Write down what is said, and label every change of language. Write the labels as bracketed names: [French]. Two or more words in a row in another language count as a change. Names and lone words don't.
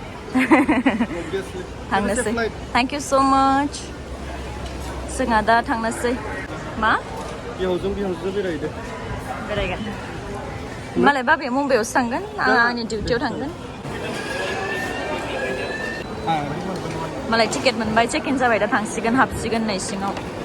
[Bodo] थांनोसै. [English] Thank you so much. [Bodo] जोंहा दा थांनोसै. मा? बिहावजों बेरायहैदो बेरायगोन. मालाय बाबाया मुम्बाइआवसो थांगोन आं आंनि डिउटियाव थांगोन. मालाय टिकेट मोनबाय चेक इन जाबाय दा थांसिगोन हाबसिगोन नै सिङाव.